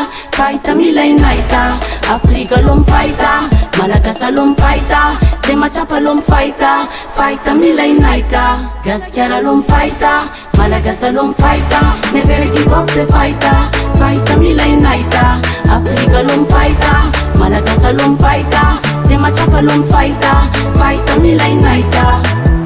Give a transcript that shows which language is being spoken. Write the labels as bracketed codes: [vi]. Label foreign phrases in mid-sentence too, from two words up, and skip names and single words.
[mg] Fighter milay naita, Afrika aloha mifaita, Malagasy aloha mifaita, se matsapa aloha mifaita, fighter milay naita. Gasikara aloha mifaita, Malagasy aloha mifaita, [en] never give up the fighter. [mg] Fighter milay naita, Afrika aloha mifaita, Malagasy aloha mifaita, se matsapa aloha mifaita, fighter milay naita.